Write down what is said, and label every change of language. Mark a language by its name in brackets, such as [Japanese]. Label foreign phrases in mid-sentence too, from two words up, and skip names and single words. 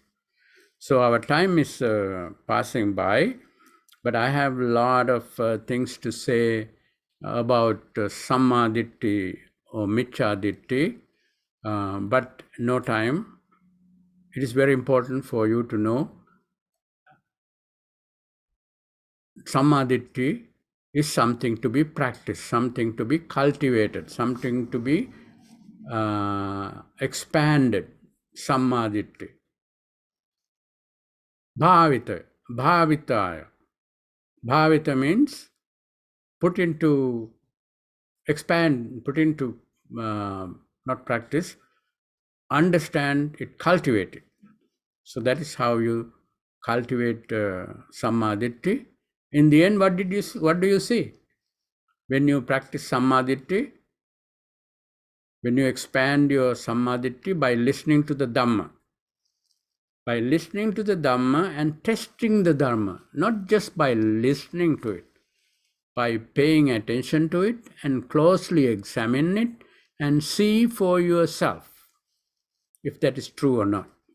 [English] So our time is passing by, but I have a lot of things to say about [Pali] Samma Ditti [English] or [Pali] Miccha Ditti, [English] but no time. It is very important for you to know [Pali] Samma Ditti [English] is something to be practiced, something to be cultivated, something to be expanded. [Pali] Samma Ditti. Bhavita, Bhavitaya. [English] Bhavita means put into, expand, put into, not practice, understand it, cultivate it. So that is how you cultivate [Pali] Samma Ditti. [English] In the end, what do you see? When you practice [Pali] Samma Ditti, [English] when you expand your [Pali] Samma Ditti [English] by listening to the Dhamma, by listening to the Dhamma and testing the Dharma, not just by listening to it, by paying attention to it and closely examine it and see for yourself if that is true or not.